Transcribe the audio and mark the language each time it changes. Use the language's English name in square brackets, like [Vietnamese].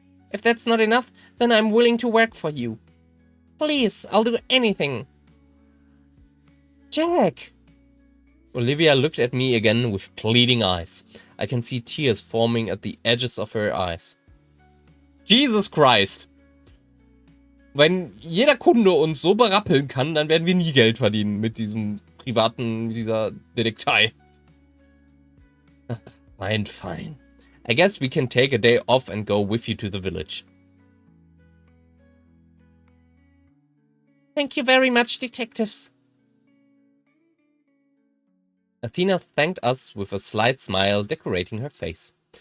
[English] If that's not enough, then I'm willing to work for you. Please, I'll do anything. Jack! Olivia looked at me again with pleading eyes. I can see tears forming at the edges of her eyes. Jesus Christ! [German] Wenn jeder Kunde uns so berappeln kann, dann werden wir nie Geld verdienen mit dieser Detektei. [English] Fine. I guess we can take a day off and go with you to the village. Thank you very much, detectives. Athena thanked us with a slight smile decorating her face.